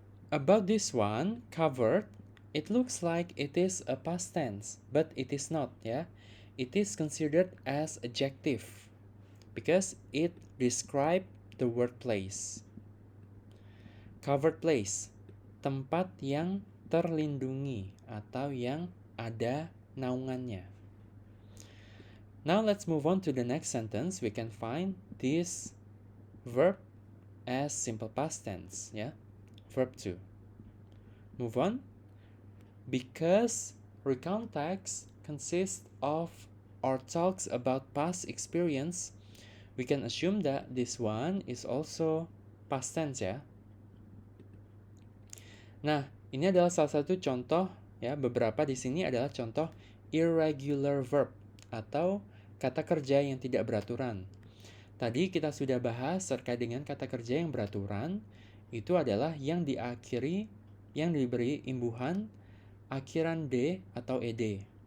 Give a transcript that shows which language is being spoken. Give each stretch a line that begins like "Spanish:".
English: About this one, covered, it looks like it is a past tense, but it is not, yeah? It is considered as adjective because it describes the word place.
Indonesian: Covered place, tempat yang terlindungi atau yang ada naungannya.
English: Now let's move on to the next sentence. We can find this verb as simple past tense, yeah? Verb 2. Move on. Because recount text consists of or talks about past experience, we can assume that this one is also past tense, ya.
Indonesian: Nah, ini adalah salah satu contoh, ya. Beberapa di sini adalah contoh irregular verb atau kata kerja yang tidak beraturan. Tadi kita sudah bahas terkait dengan kata kerja yang beraturan, itu adalah yang diakhiri, yang diberi imbuhan akhiran D atau ED.